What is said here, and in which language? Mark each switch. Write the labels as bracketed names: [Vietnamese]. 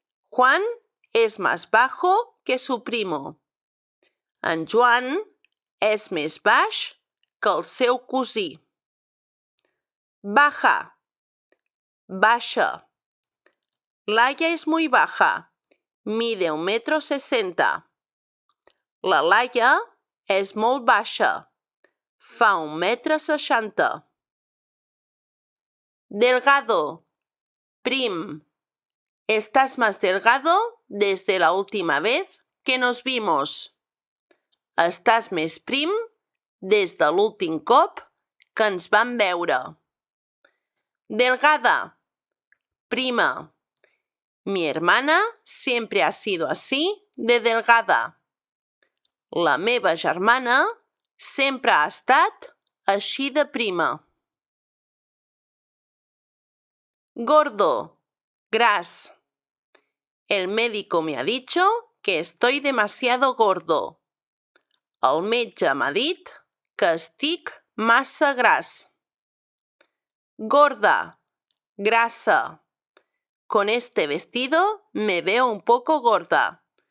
[Spanish] Juan es más bajo que su primo. [Catalan] En Joan és més baix que el seu cosí. [Spanish] Baja. Baixa. Laia es muy baja. Mide 1,60 m. [Catalan] La Laia és molt baixa. Fa 1,60 m. [Spanish] Delgado. Prim. Estás más delgado desde la última vez que nos vimos. [Catalan] Estàs més prim des de l'últim cop que ens vam veure. [Spanish] Delgada. Prima. Mi hermana siempre ha sido así de delgada. [Catalan] La meva germana sempre ha estat així de prima. [Spanish] Gordo. Gras. El médico me ha dicho que estoy demasiado gordo. [Catalan] El metge m'ha dit que estic massa gras. [Spanish] Gorda. Grassa. Con este vestido me veo un poco gorda.